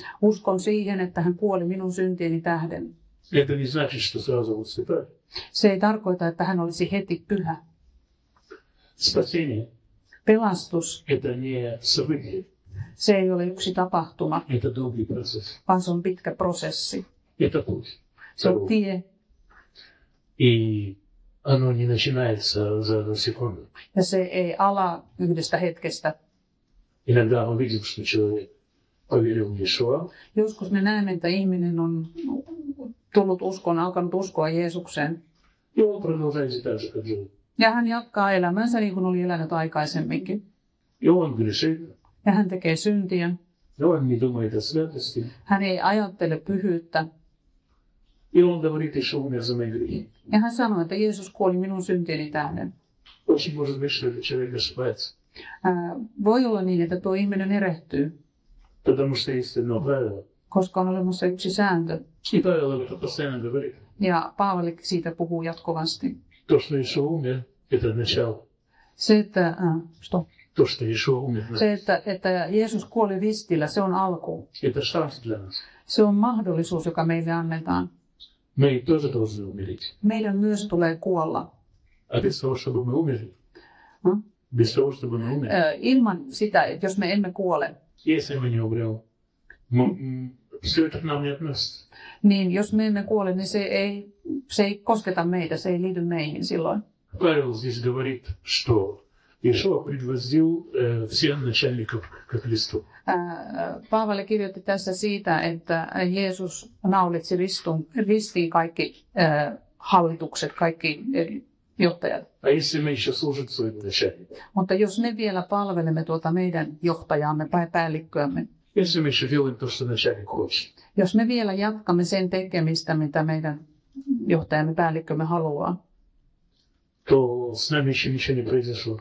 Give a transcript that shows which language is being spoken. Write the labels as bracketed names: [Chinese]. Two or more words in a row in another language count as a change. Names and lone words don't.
[Finnish] Uskon siihen, että hän kuoli minun syntieni tähden. [Russian] Это не значит, что сразу он святой. [Finnish] Se ei tarkoita, että hän olisi heti pyhä. [Russian] Спасение [Finnish] Pelastus, [Russian] – это не событие, [Finnish] se ei ole yksi tapahtuma, [Russian] это долгий процесс. [Finnish] vaan se on pitkä prosessi. [Russian] Это путь. [Finnish] Se on tie, [Russian] И оно не начинается за секунду. [Finnish] ja se ei ala yhdestä hetkestä. [Russian] Иногда мы видим, что человек поверил в Иешуа, [Finnish] Joskus me näemme, että ihminen on alkanut uskoa Jeesukseen. [Russian] и он продолжает жить так же, как жил. [Finnish] Ja hän jatkaa elämänsä niin kuin oli elänyt aikaisemminkin. [Russian] И он грешит, [Finnish] Ja hän tekee syntiä. [Russian] и он не думает о святости. [Finnish] Hän ei ajattele pyhyyttä. [Russian] И он говорит, Иешуа умер за мои грехи. [Finnish] Ja hän sanoi, että Jeesus kuoli minun syntieni tähden. [Russian] Очень может быть, что этот человек ошибается. [Finnish] Voi olla niin, että tuo ihminen erehtyy, [Russian] Потому что есть одно правило. [Finnish] koska on olemassa yksi sääntö. [Russian] И Павел об этом постоянно говорит. [Finnish] Ja Paavali siitä puhuu jatkuvasti. [Russian] То, что Иешуа умер, это начало. [Finnish] Se, että, [Russian] То, что Иешуа умер, [Finnish] että Jeesus kuoli ristillä, se on alku. [Russian] это шанс для нас. [Finnish] Se on mahdollisuus, joka meille annetaan. [Russian] Мы тоже должны умереть. [Finnish] Meidän myös tulee kuolla. [Russian] А без того, чтобы мы умерли, без того, чтобы мы умерли, [Finnish] Ilman sitä, että jos me emme kuole, [Russian] если мы не умрем, все это к нам не относится. [Finnish] niin jos me emme kuole, niin se ei kosketa meitä, se ei liity meihin silloin. [Russian] Павел здесь говорит, что Иешуа предвозвел всех начальников ко Христу. [Finnish] Paavali kirjoitti tässä siitä, että Jeesus naulitsi ristiin kaikki hallitukset, kaikki johtajat. [Russian] А если мы еще служим своим начальникам, [Finnish] Mutta jos me vielä palvelemme tuota meidän johtajaamme tai päällikköämme, [Russian] если мы еще делаем то, что начальник хочет, [Finnish] jos me vielä jatkamme sen tekemistä, mitä meidän johtajamme päällikkömme haluaa, [Russian] то с нами еще ничего не произошло.